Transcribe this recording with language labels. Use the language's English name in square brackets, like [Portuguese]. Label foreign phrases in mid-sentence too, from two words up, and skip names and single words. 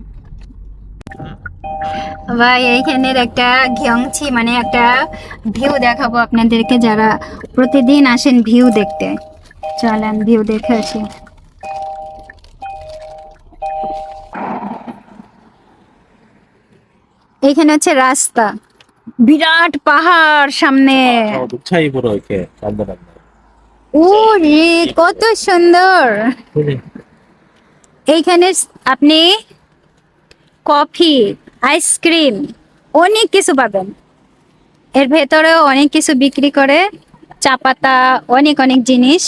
[Bangla] ভাই এইখানের একটা গিয়ংছি মানে একটা ভিউ দেখাবো আপনাদেরকে, যারা প্রতিদিন আসেন ভিউ দেখতে। চলেন ভিউ দেখে আসি। এইখানে হচ্ছে রাস্তা, বিরাট পাহাড় সামনে। [Korean] 저 녹차 입으로 이렇게 만들었네. [Bangla] ওরে কত সুন্দর! [Korean] 그래. [Bangla] এইখানে আপনি কফি, আইসক্রিম অনেক কিছু পাবেন। এর ভেতরেও অনেক কিছু বিক্রি করে, চা পাতা, অনেক অনেক জিনিস।